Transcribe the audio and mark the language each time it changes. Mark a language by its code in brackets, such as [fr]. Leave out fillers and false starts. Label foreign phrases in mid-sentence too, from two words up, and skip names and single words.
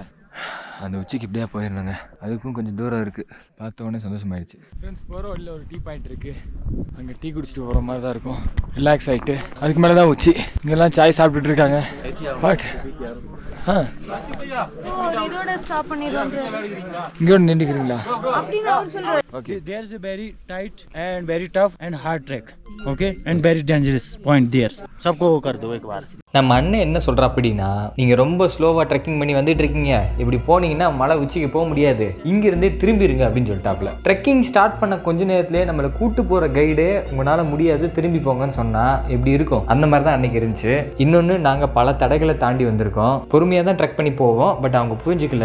[ta] அந்த உச்சிக்கு இப்படியே போயிடணுங்க. அதுக்கும் கொஞ்சம் தூரம் இருக்குது. பார்த்தோன்னே சந்தோஷமாயிடுச்சு. ஃப்ரெண்ட்ஸ், போகிற வழியில் ஒரு [en] tea point [ta] இருக்குது. அங்கே டீ குடிச்சிட்டு போகிற மாதிரி தான் இருக்கும். ரிலாக்ஸ் ஆகிட்டு அதுக்கு மேலே தான் உச்சி. இங்கெல்லாம் சாய் சாப்பிட்டுட்டு இருக்காங்க. பட் இங்கே ஒன்று நின்றுக்கிறீங்களா? [en] Okay, there's a very tight and very tough and hard track. Okay, and very dangerous point there. [hi] सबको वो कर दो एक बार. [ta] நம்ம அண்ணன் என்ன சொல்ற அப்படின்னா, நீங்க ரொம்ப ஸ்லோவா ட்ரெக்கிங் பண்ணி வந்துட்டு இருக்கீங்க, இப்படி போனீங்கன்னா மலை உச்சிக்கு போக முடியாது, இங்கிருந்தே திரும்பிடுங்க அப்படின்னு சொல்லிட்டாப்ல. [en] trekking start [ta] பண்ண கொஞ்ச நேரத்திலே நம்மளை கூட்டு போற கைடு உங்களால முடியாது திரும்பி போங்கன்னு சொன்னா எப்படி இருக்கும், அந்த மாதிரி தான் அன்னைக்கு இருந்துச்சு. இன்னொன்னு, நாங்க பல தடைகளை தாண்டி வந்திருக்கோம், பொறுமையா தான் ட்ரெக் பண்ணி போவோம், பட் அவங்க புரிஞ்சுக்கல.